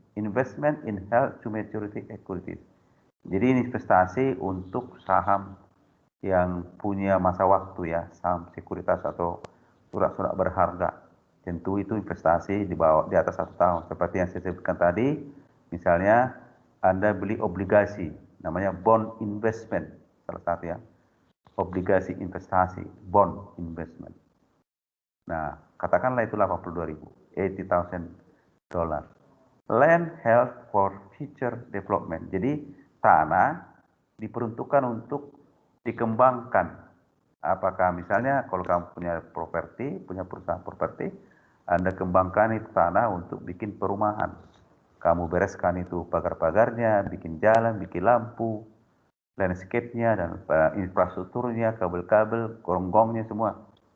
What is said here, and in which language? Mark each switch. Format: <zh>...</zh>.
<en>Investment in held to maturity equities.</en> <id>Jadi investasi untuk saham yang punya masa waktu ya, saham sekuritas atau surat-surat berharga. Tentu itu investasi di bawah di atas 1 tahun. Seperti yang saya sebutkan tadi, misalnya Anda beli obligasi, namanya bond investment, salah satu ya. Obligasi investasi, bond investment. Nah, katakanlah itu 82.000, $80,000.</id> <en>Land held for future development.</en> <id>Jadi tanah diperuntukkan untuk dikembangkan. Apakah misalnya kalau kamu punya properti, punya perusahaan properti, Anda kembangkan itu tanah untuk bikin perumahan. Kamu bereskan itu pagar-pagarnya, bikin jalan, bikin lampu, landscape-nya dan infrastrukturnya, kabel-kabel, gorong-gorongnya semua.</id>